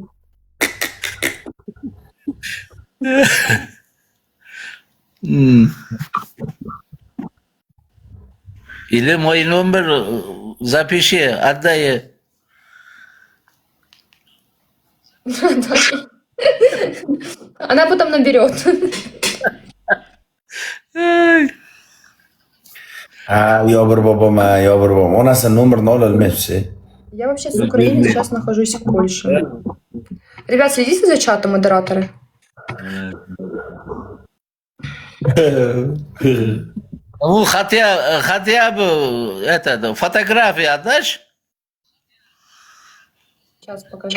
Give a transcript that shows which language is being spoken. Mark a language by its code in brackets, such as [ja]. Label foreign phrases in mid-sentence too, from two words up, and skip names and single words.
[ru] Или мой номер запиши, отдай. Она потом наберет. [uz] Yo bir bobom, yo bir bobom. Onasini nomerini ololmayapsiz. [ru] Я вообще с Украины, сейчас нахожусь в Польше. Ребят, следите за чатом, модераторы. Ну, хотя бы это, фотографии отдашь? Сейчас покажу.